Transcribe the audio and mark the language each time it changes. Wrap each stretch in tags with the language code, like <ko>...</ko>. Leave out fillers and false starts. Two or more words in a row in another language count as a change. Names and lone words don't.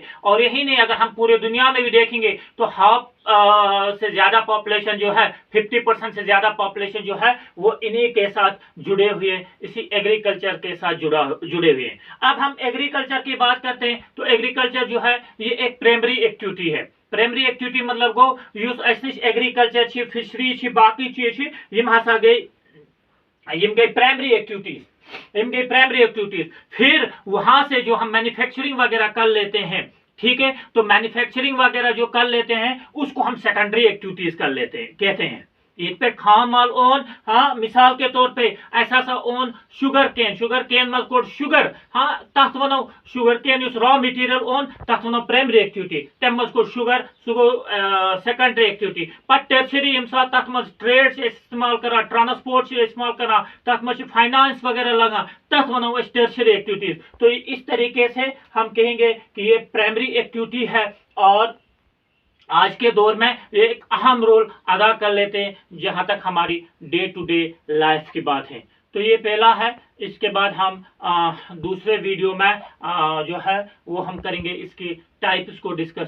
<hi>और यही नहीं, अगर हम पूरे दुनिया में भी देखेंगे तो हाफ से ज्यादा पॉपुलेशन जो है, 50% से ज्यादा पॉपुलेशन जो है वो इन्हीं के साथ जुड़े हुए हैं, इसी एग्रीकल्चर के साथ जुड़े हुए हैं। अब हम एग्रीकल्चर की बात करते हैं तो एग्रीकल्चर जो है ये एक</hi> <en>primary activity</en> <hi>है।</hi> <en>primary activity</en> <ks>मतलब गो युस अस एग्रीकल्चर, फिशरी, बाकी चीज गई</ks> <en>primary activities,</en> <hi>फिर वहां से जो हम मैन्युफैक्चरिंग वगैरह कर लेते हैं, ठीक है, तो मैन्युफैक्चरिंग वगैरह जो कर लेते हैं उसको हम</hi> <en>secondary activities</en> <hi>कर लेते हैं, कहते हैं।</hi> <ks>इत पे खाम माल ओन, हाँ, मिसाल के तौर पे ऐसा सा ओन</ks> <en>sugar cane</en> <ks>मज कोड शुगर, हाँ, तथ वनो</ks> <en>sugar cane</en> <ks>युस</ks> <en>raw material</en> <ks>ओन तथ वनो</ks> <en>primary activity,</en> <ks>तम मज कोड शुगर, सह गो</ks> <en>secondary activity.</en> <ks>पत टर्शरी यम साथ तथ मज ट्रेड इस्तेमाल करा, ट्रांसपोर्ट इस्तेमाल करा, तथ मज फाइनेंस वगैरह लगा, तथ वनो अस</ks> <en>tertiary activities.</en> <hi>तो इस तरीके से हम कहेंगे कि ये</hi> <en>primary activity</en> <hi>है और आज के दौर में एक अहम रोल अदा कर लेते हैं जहां तक हमारी</hi> <en>day to day life</en> <hi>की बात है। तो ये पहला है। इसके बाद हम दूसरे वीडियो में जो है वो हम करेंगे इसकी टाइप्स को डिस्कस।</hi>